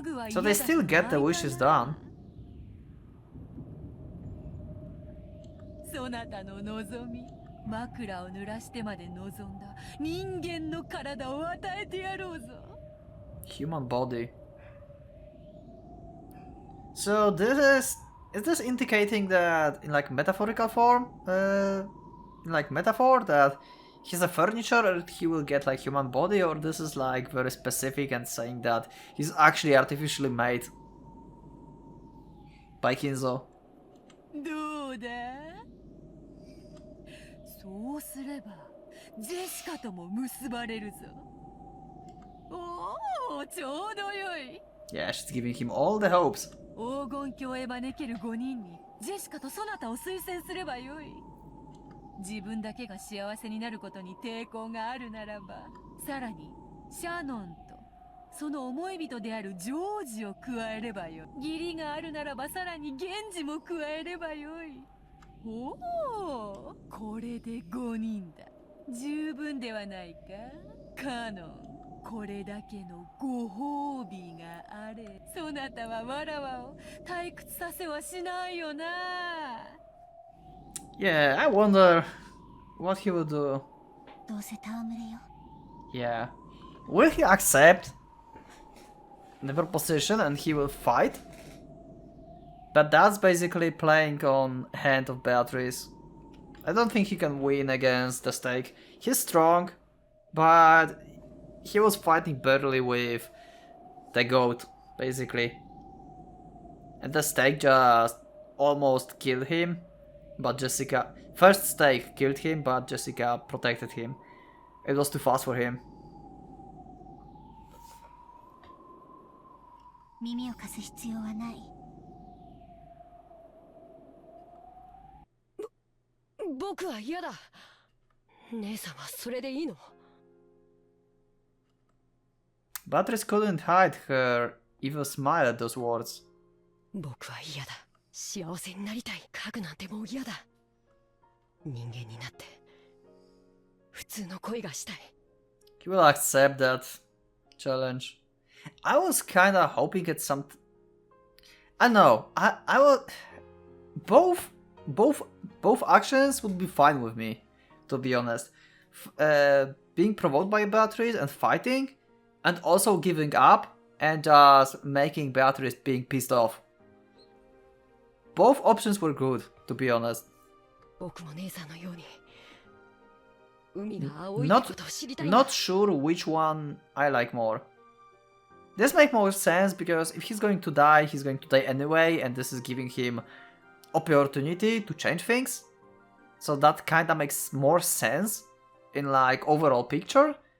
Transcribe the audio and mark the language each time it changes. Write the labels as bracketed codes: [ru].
[en] So they still get the wishes done. [ja] そなたの望み枕を濡らしてまで望んだ人間の体を与えてやろうぞ [en] Human body. So is this indicating that in like metaphorical form, in like metaphor that he's a furniture and he will get like human body, or this is like very specific and saying that he's actually artificially made by Kinzo? [ja] どうだそうすればジェシカとも結ばれるぞおおちょうどよい [en] Yeah, she's giving him all the hopes. [ja] 黄金鏡へ招ける5人にジェシカとソナタを推薦すればよい。自分だけが幸せになることに抵抗があるならば、さらにシャノンとその思い人であるジョージを加えればよい。義理があるならばさらに源氏も加えればよい。おお、これで5人だ。十分ではないかカノン。これだけのご褒美があれ、そなたはわらわを退屈させはしないよな。 [en] Yeah, I wonder what he will do. [ja] どうせ戯れよ。 [en] Yeah. Will he accept the proposition and he will fight? But that's basically playing on hand of Beatrice. I don't think he can win against the stake. He's strong, but he was fighting barely with the goat, basically. And the stake just almost killed him, but Jessica... First stake killed him, but Jessica protected him. It was too fast for him. [ja] 耳を貸す必要はない。僕は嫌だ。姉さんはそれでいいの？ [en] Beatrice couldn't hide her evil smile at those words. [ja] 僕は嫌だ。幸せになりたい。家具なんてもう嫌だ。人間になって普通の恋がしたい。 [en] He will accept that challenge. I was kinda hoping at some... I know, I will... Both actions would be fine with me, to be honest. Being provoked by Beatrice and fighting, and also giving up and just making Beatrice being pissed off. Both options were good, to be honest. [ja] 僕も姉さんのように海が青いってことを知りたいな。 [en] Not sure which one I like more. This makes more sense because if he's going to die anyway, and this is giving him opportunity to change things. So that kinda makes more sense in like overall picture.